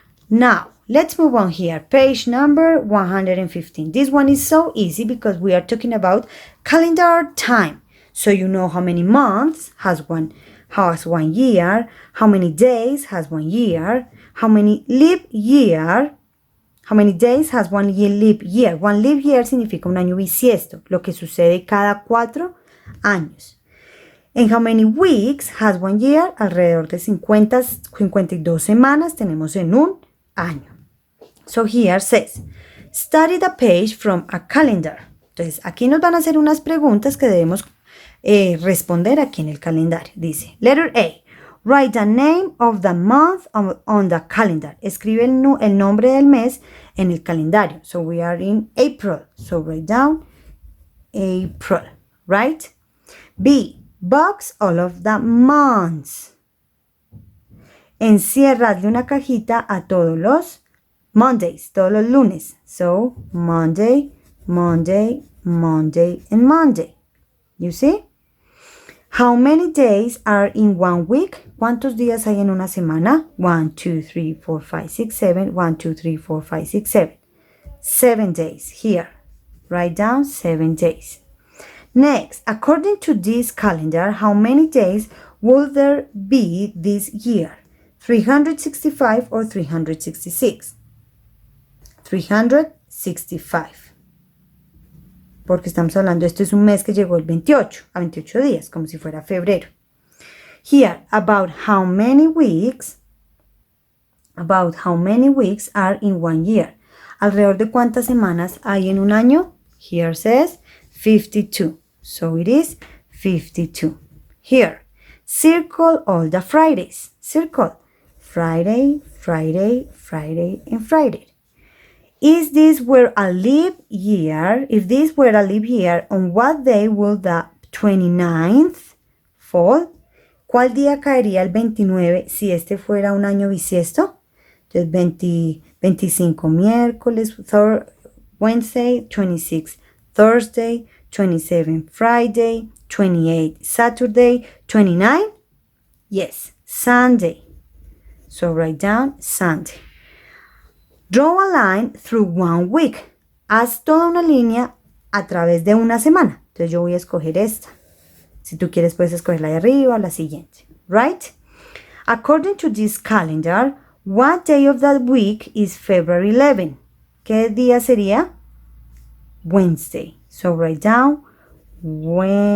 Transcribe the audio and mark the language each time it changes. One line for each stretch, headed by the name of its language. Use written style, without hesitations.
English: Now, let's move on here. Page number 115. This one is so easy because we are talking about calendar time. So you know how many months has one year, how many days has 1 year, how many leap year, how many days has one year leap year. One leap year
Spanish: significa un año bisiesto, lo que sucede cada 4 años.
English: And how many weeks has 1 year?
Spanish: Alrededor de 52 semanas tenemos en un año.
English: So here says, study the page from a calendar.
Spanish: Entonces, aquí nos van a hacer unas preguntas que debemos responder aquí en el calendario.
English: Dice, letter A, write the name of the month on the calendar.
Spanish: Escribe el nombre del mes en el calendario.
English: So we are in April. So write down April, right? B, box all of the months.
Spanish: Enciérrale una cajita a todos los Mondays, todos los lunes.
English: So, Monday, Monday, Monday, and Monday. You see? How many days are in 1 week?
Spanish: ¿Cuántos días hay en una semana?
English: 1, 2, 3, 4, 5, 6, 7. 1, 2, 3, 4, 5, 6, 7. 7 days here. Write down 7 days. Next, according to this calendar, how many days will there be this year? 365 or 366? 365.
Spanish: Porque estamos hablando, esto es un mes que llegó el 28, a 28 días, como si fuera febrero.
English: Here, about how many weeks are in 1 year.
Spanish: Alrededor de cuántas semanas hay en un año?
English: Here says 52. So it is 52. Here, circle all the Fridays. Circle Friday, Friday, Friday, and Friday. Is this were a leap year? If this were a leap year, on what day will the 29th fall?
Spanish: ¿Cuál día caería el 29 si este fuera un año bisiesto? Entonces 25 miércoles, Wednesday, 26 Thursday, 27 Friday, 28 Saturday, 29?
English: Yes, Sunday. So write down Sunday. Draw a line through 1 week.
Spanish: Haz toda una línea a través de una semana. Entonces yo voy a escoger esta. Si tú quieres puedes escoger la de arriba o la siguiente.
English: Right? According to this calendar, what day of that week is February 11?
Spanish: ¿Qué día sería?
English: Wednesday. So write down Wednesday.